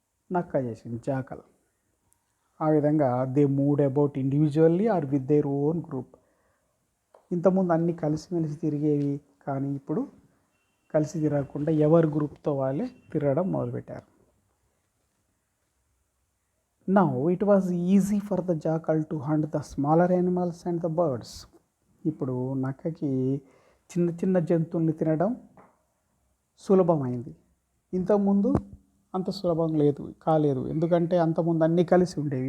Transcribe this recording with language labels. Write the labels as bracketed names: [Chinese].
[Telugu] నక్క చేసింది, [English] Jackal. ఆ విధంగా they moved about individually or with their own group. [Telugu] ఇంతకుముందు అన్నీ కలిసిమెలిసి తిరిగేవి, కానీ ఇప్పుడు కలిసి తిరగకుండా ఎవరి గ్రూప్తో వాళ్ళే తిరగడం మొదలుపెట్టారు. [English] Now it was easy for the jackal to hunt the smaller animals and the birds. [Telugu] ఇప్పుడు నక్కకి చిన్న చిన్న జంతువుల్ని తినడం సులభమైంది. ఇంతకుముందు అంత సులభం కాలేదు. ఎందుకంటే అంతకుముందు అన్నీ కలిసి ఉండేవి.